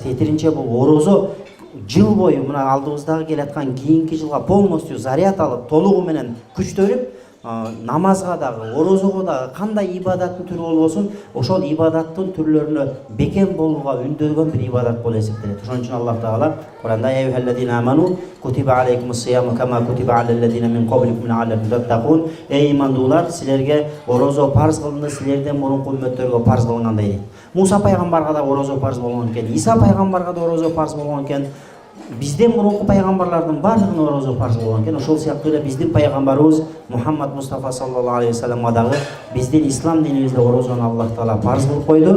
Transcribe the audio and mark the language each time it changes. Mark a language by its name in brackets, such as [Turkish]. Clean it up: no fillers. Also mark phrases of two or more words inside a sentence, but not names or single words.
[Kyrgyz] Тетиринче бул орозо жыл бою мына алдыбыздагы келаткан кийинки жылга полностью заряд алып, толугу менен күчтөнүп, намазга дагы, орозого дагы кандай ибадаттын түрү болбосун, ошол ибадаттын түрлөрүнө бекем болууга үндөгөн бир ибадат болуп эсептелет. Ошон үчүн Аллах таала Куранда [Arabic] "يا أيها الذين آمنوا كتب عليكم الصيام كما كتب على الذين من قبلكم لعلكم تتقون". [Kyrgyz] Эй имандуулар, силерге орозо парз кылынды, силерден мурунку үммөттөргө парз кылынгандай дейт. Муса пайгамбарга да орозо парз болгон экен, Иса пайгамбарга да орозо парз болгон экен. Бизден мурунку пайгамбарлардын баардыгына орозо парз болгон экен. Ошол сыяктуу эле биздин пайгамбарыбыз Мухаммад Мустафа [Arabic] صلى الله عليه وسلم [Kyrgyz] дагы биздин ислам динибизде орозону Аллах таала парз кылып койду.